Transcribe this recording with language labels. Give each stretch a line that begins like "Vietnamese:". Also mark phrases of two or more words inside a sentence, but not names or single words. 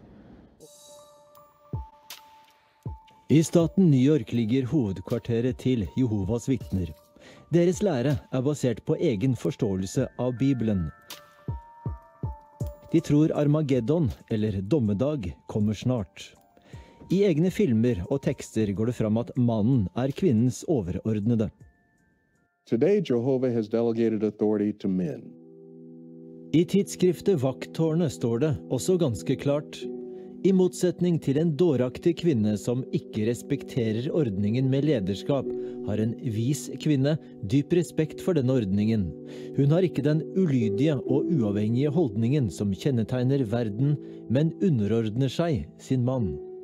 Norwegian: I staten New York ligger hovedkvarteret til Jehovas vitner. Deres lære er basert på egen forståelse av Bibelen. De tror Armageddon, eller dommedag, kommer snart. I egne filmer og tekster går det fram at mannen er kvinnens overordnede.
English: Today, Jehovah has delegated authority to men.
Norwegian: I tidsskriftet Vakttårnet står det også ganske klart: i motsetning til en dåraktig kvinne som ikke respekterer ordningen med lederskap, har en vis kvinne dyp respekt for denne ordningen. Hun har ikke den ulydige og uavhengige holdningen som kjennetegner verden, men underordner seg sin mann.